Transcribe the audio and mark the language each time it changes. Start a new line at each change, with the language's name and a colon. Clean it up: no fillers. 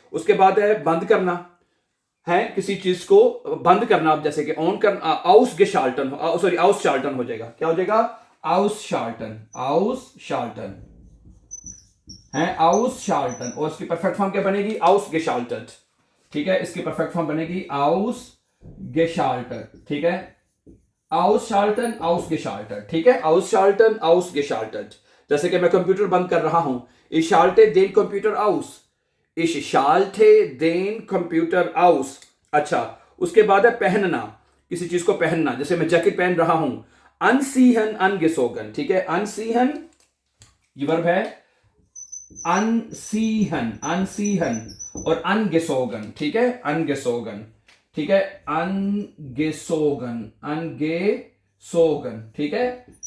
Hindi: उसके बाद है बंद करना है, किसी चीज को बंद करना, आप जैसे कि ऑन करना, आउस गेशाल्टन, सॉरी आउस शाल्टन हो जाएगा, क्या हो जाएगा, आउस शाल्टन, आउस शाल्टन है, आउस शाल्टन, और इसकी परफेक्ट फॉर्म क्या बनेगी, आउस गेशाल्टट, ठीक है, इसकी परफेक्ट फॉर्म बनेगी आउस गेशाल्टट, ठीक है, आउस शाल्टन, आउस गेशाल्टट, ठीक है, आउस शाल्टन, आउस गेशाल्टट। जैसे कि मैं कंप्यूटर बंद कर रहा हूं,
German: ich schalte den Computer aus, ich schalte den Computer aus।
Hindi: अच्छा, उसके बाद है पहनना, किसी चीज को पहनना, जैसे मैं जैकेट पहन रहा हूं, anziehen, angezogen, ठीक है, anziehen ये वर्ब है, anziehen, anziehen, और angezogen, ठीक है, angezogen, ठीक है, angezogen, angezogen, ठीक है।